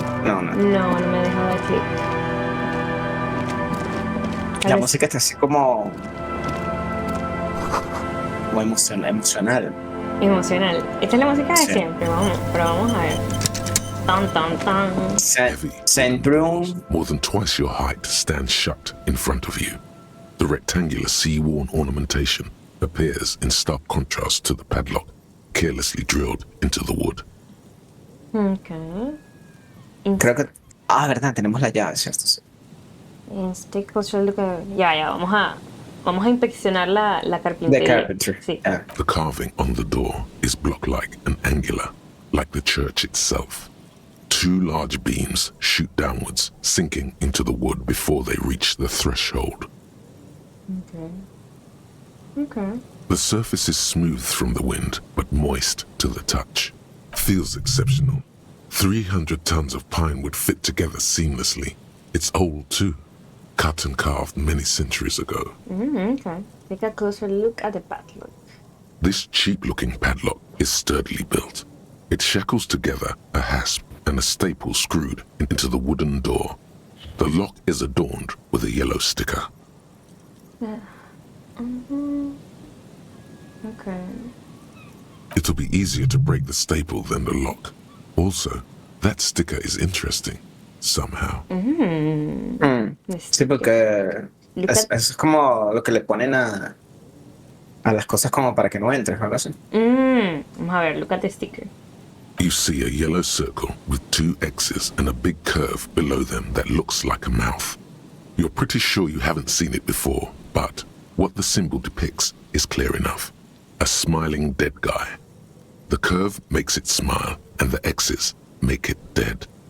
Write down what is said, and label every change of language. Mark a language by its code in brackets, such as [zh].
[es] No. No me ha dejado dar clic. La música está así como emocional. Emocional. Esta es la música de Sí. siempre, pero vamos a ver. Tan. [en] Saint Broom. More than twice your height stands shut in front of you. The rectangular sea-worn ornamentation appears in stark contrast to the padlock, carelessly drilled into the wood. Okay. [es] Creo que... verdad, tenemos la llave, ¿cierto? Sí. [en] Take closer look at... [es] Ya, vamos a inspeccionar la carpintería. [en] The carpentry. [es] Sí. [en] Yeah. The carving on the door is block-like and angular, like the church itself. Two large beams shoot downwards, sinking into the wood before they reach the threshold. Okay. The surface is smooth from the wind, but moist to the touch. Feels exceptional. 300 tons of pine would fit together seamlessly. It's old too. Cut and carved many centuries ago. Okay. Take a closer look at the padlock. This cheap-looking padlock is sturdily built. It shackles together a hasp and a staple screwed into the wooden door. The lock is adorned with a yellow sticker. Okay. It'll be easier to break the staple than the lock. Also, that sticker is interesting, somehow. [es] Sí, porque es como lo que le ponen a las cosas como para que no entres, ¿no? Así. Vamos a ver, [en] look at the sticker. You see a yellow circle with two X's and a big curve below them that looks like a mouth. You're pretty sure you haven't seen it before, but what the symbol depicts is clear enough. A smiling dead guy. The curve makes it smile, and the X's make it dead.